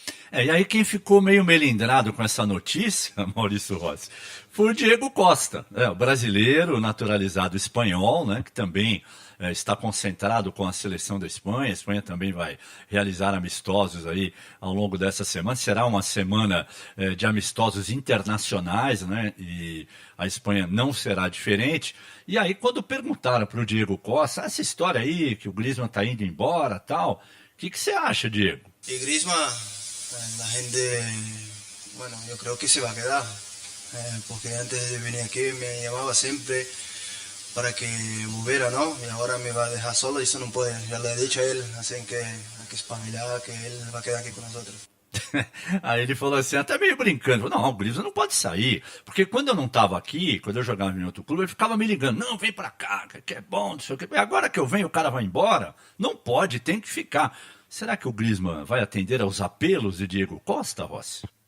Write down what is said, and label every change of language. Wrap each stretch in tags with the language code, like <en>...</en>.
<pt>E aí quem ficou meio melindrado com essa notícia, Maurício Rossi, foi o Diego Costa, o brasileiro naturalizado espanhol, né, que também está concentrado com a seleção da Espanha. A Espanha também vai realizar amistosos aí ao longo dessa semana. Será uma semana de amistosos internacionais, né, e a Espanha não será diferente. E aí quando perguntaram para o Diego Costa, essa história aí que o Griezmann está indo embora tal, o que você acha, Diego?</pt> <es>Y Griezmann, la gente, bueno, yo creo que se va a quedar. porque antes de venir aquí me llamaba siempre para que volviera, ¿no? Y ahora me va a dejar solo y eso no puede. Ya le he dicho a él, así que hay que espabilar, que él va a quedar aquí con nosotros.</es> <pt>Aí ele falou assim, até meio brincando, não, o Grisma não pode sair, porque quando eu não estava aqui, quando eu jogava em outro clube, ele ficava me ligando, não, vem pra cá, que é bom, não sei o que. Agora que eu venho, o cara vai embora, não pode, tem que ficar. Será que o Griezmann vai atender aos apelos de Diego Costa, Rossi?</pt>